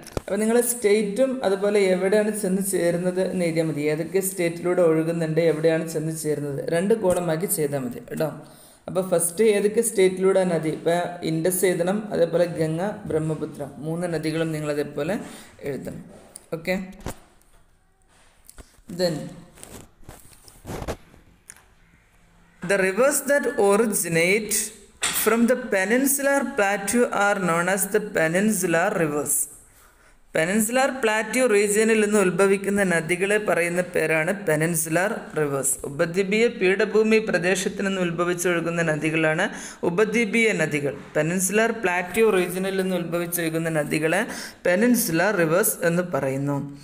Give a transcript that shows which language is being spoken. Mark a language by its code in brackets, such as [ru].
[ml] അപ്പോൾ നിങ്ങൾ സ്റ്റേറ്റും അതുപോലെ എവിടെയാണ് ചെന്ന് ചേരുന്നത് എന്ന് എഴുതിയാൽ മതി. ഏതൊക്കെ സ്റ്റേറ്റിലൂടെ ഒഴുകുന്നുണ്ട്, എവിടെയാണ് ചെന്ന് ചേരുന്നത്, 2 കോളമാക്കി ചെയ്താൽ മതി കേട്ടോ. അപ്പോൾ ഫസ്റ്റ് ഏതൊക്കെ സ്റ്റേറ്റിലൂടെ നദി, ഇപ്പോൾ ഇൻഡസ് എഴുതണം, അതേപോലെ ഗംഗ, ബ്രഹ്മപുത്ര 3 നദികളും നിങ്ങൾ അതേപോലെ എഴുതണം. Okay. [en] Then the rivers that originate from the peninsular plateau are known as the peninsular rivers. [ml] Peninsular plateau റീജിയനിൽ നിന്ന് ഉത്ഭവിക്കുന്ന നദികളെ പറയുന്ന പേരാണ് പെനിൻസുലാർ റിവേഴ്സ്. ഉപദ്വീപീയ പീഠഭൂമി പ്രദേശത്ത് നിന്ന് ഉത്ഭവിച്ചൊഴുകുന്ന നദികളാണ് ഉപദ്വീപീയ നദികൾ. പെനിൻസുലാർ പ്ലാറ്റ്യൂ റീജിയനിൽ നിന്ന് ഉത്ഭവിച്ചൊഴുകുന്ന നദികളെ പെനിൻസുലാർ റിവേഴ്സ് എന്ന് പറയുന്നു.